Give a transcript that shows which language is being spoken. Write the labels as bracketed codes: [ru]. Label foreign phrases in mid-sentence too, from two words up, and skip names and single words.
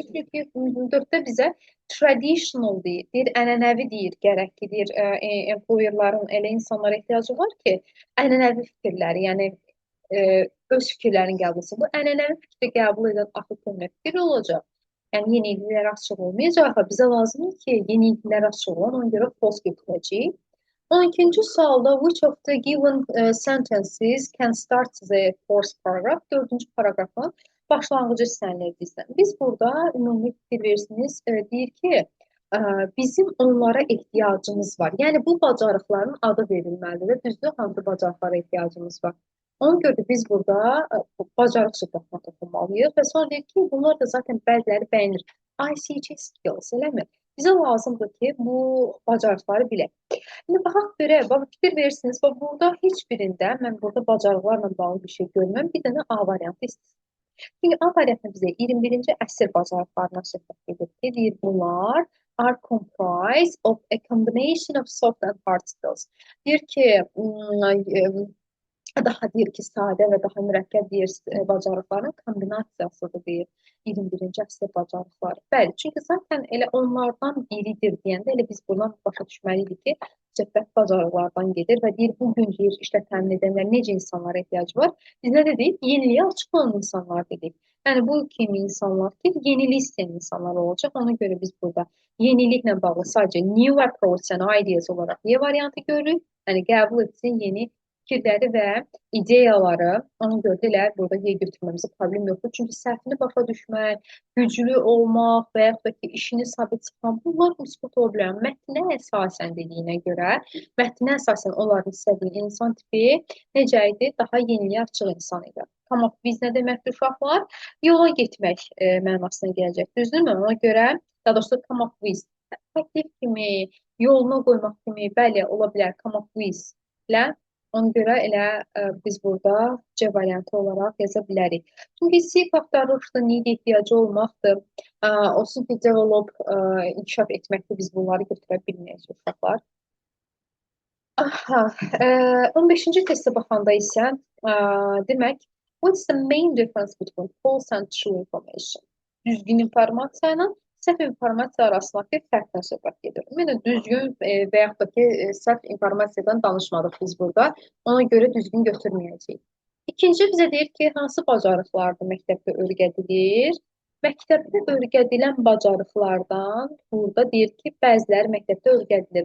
[az] Çünki 4-də bizə traditional deyir, ənənəvi deyir, gərək ki, deyir, employerların elə insanlara ehtiyacı var ki, ənənəvi fikirləri, yəni öz fikirlərini qəbul etsin. Bu ənənəvi fikri qəbul edən axı fikir olacaq. Yəni yeniliklərə açıq olmayacaq. Bizə lazımdır ki, yeniliklərə açıq olan, ona görə false götürəcəyik. 12-ci sualda [en] which of the given sentences can start the first paragraph? [az] 4-cü paragrafın başlanğıcı hissələrini bizdən. Biz burada ümumi fikir verirsiniz, deyir ki, bizim onlara ehtiyacımız var. Yəni bu bacarıqların adı verilməlidir. Düzdür, hansı bacarıqlara ehtiyacımız var? Ona görə də biz burada bacarıq söhbətinə toxunmalıyıq və sonra deyir ki, bunlar da zaten bəziləri bəyənir. [en] ICT skills, eləmi? [az] Bizə lazımdır ki, bu bacarıqları bilək. İndi baxaq görək, bax fikir verirsiniz, bax burada heç birində mən burada bacarıqlarla bağlı bir şey görmürəm. Bir dənə A variantı istisna. Çünki A variantı bizə 21-ci əsr bacarıqlarına söhbət edir ki, deyir bunlar [en] are comprised of a combination of soft and hard skills. [az] Deyir ki, daha deyir ki, sadə və daha mürəkkəb deyir bacarıqların kombinasiyasıdır deyir 21-ci əsr bacarıqları. Bəli, çünki zaten elə onlardan biridir deyəndə elə biz buradan başa düşməliydik ki, söhbət bacarıqlardan gedir və deyir bu gün deyir işlə təmin edənlər necə insanlara ehtiyacı var? Biz nə dedik? Yeniliyə açıq olan insanlar dedik. Yəni bu kimi insanlar ki, yenilik istəyən insanlar olacaq. Ona görə biz burada yeniliklə bağlı sadəcə [en] new approach and ideas [az] olaraq Y variantı görürük. Yəni qəbul etsin yeni fikirləri və ideyaları, ona görə də elə burada Y götürməmizə problem yoxdur. Çünki səhvini başa düşmək, güclü olmaq və yaxud da ki, işini sabit çıxmaq, bunlar müsbət ola bilər. Mətnə əsasən dediyinə görə, mətnə əsasən onların istədiyi insan tipi necə idi? Daha yeniliyə açıq insan idi. [en] Come up with [az] nə deməkdir uşaqlar? Yola getmək mənasına gələcək. Düzdürmü? Ona görə, daha doğrusu [en] come up with [az] təklif kimi, yoluna qoymaq kimi, bəli, ola bilər [en] come up with [az] ilə. Ona görə elə biz burada C variantı olaraq yaza bilərik. Çünki seek axtarışdır, need ehtiyacı olmaqdır. Olsun ki, develop, inkişaf etməkdir. Biz bunları götürə bilməyəcək uşaqlar. 15-ci testə baxanda isə demək, [en] what's the main difference between false and true information? [az] Düzgün informasiya ilə səhv informasiya arasındakı fərqdən söhbət gedir. Ümumiyyətlə, düzgün və yaxud da ki, səhv informasiyadan danışmadıq biz burada. Ona görə düzgün götürməyəcəyik. İkinci bizə deyir ki, hansı bacarıqlardır məktəbdə öyrədilir? Məktəbdə öyrədilən bacarıqlardan burada deyir ki, bəziləri məktəbdə öyrədilir.